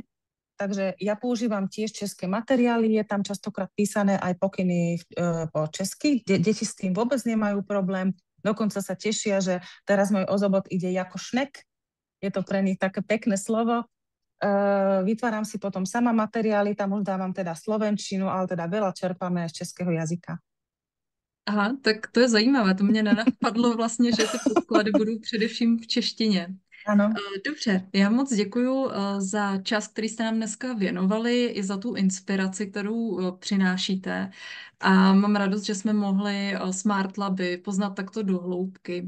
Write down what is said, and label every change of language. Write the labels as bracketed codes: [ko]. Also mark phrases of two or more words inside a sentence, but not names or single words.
[sk] Takže ja používam tiež české materiály, je tam častokrát písané aj pokyny po česky. Deti s tým vôbec nemajú problém, dokonca sa tešia, že teraz môj ozobot ide ako šnek. Je to pre nich také pekné slovo. Vytváram si potom sama materiály, tam už dávam teda slovenčinu, ale teda veľa čerpáme aj z českého jazyka. [cs] Aha, tak to je zajímavé, to mě nenapadlo vlastně, že ty podklady budou především v češtině. Ano. Dobře, já moc děkuju za čas, který jste nám dneska věnovali, i za tu inspiraci, kterou přinášíte. A mám radost, že jsme mohli Smart Laby poznat takto do hloubky.